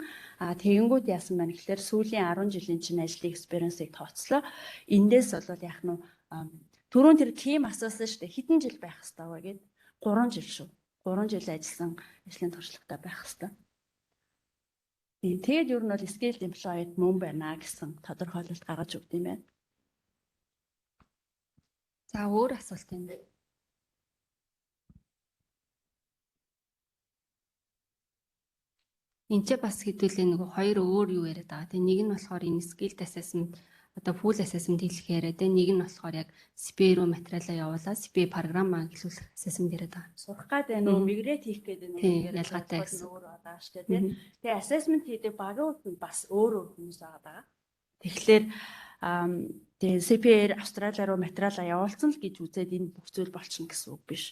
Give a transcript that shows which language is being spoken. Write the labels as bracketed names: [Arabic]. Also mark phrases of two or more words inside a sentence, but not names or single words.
[Mongolian] Тэгэнгүүт яасан байна гэхээр сүүлийн 10 жилийн чинь ажлын experience-ийг тооцлоо. Эндээс бол яг нь түрүүн тэр team асуусан шүү дээ. Хэдэн жил байх хэвээр вэ гэд 3 жил шүү. 3 жил ажилласан ажлын туршлагатай байх хэвээр. Тэгээд ер нь бол [English] skilled employed [Mongolian] мөн байна гэсэн тодорхойлолт гаргаж өгд юм байна. За өөр асуулт юм. Энд ч бас хэдүүлээ нөгөө хоёр өөр юу яриад байгаа. Тэгээ нэг нь болохоор энэ [English] skilled assessment [Mongolian] одоо [English] full assessment [Mongolian] хэлэх яриад тэгээ нэг нь болохоор яг CPA руу материалаа явуулаад CPA програмаа эхлүүлэх assessment яриад байгаа. Сурах гэдэг нь мигрэт хийх гэдэг нь ялгаатай гэсэн. Өөр байгаа шүү дээ. Тэгээ assessment хийдэг багийн бас өөр хүмүүс байгаа. Тэгэхээр тэгээ CPA Австрали руу материалаа явуулсан л гэж үзээд энэ бүх зүйл болчихно гэсэн үг биш.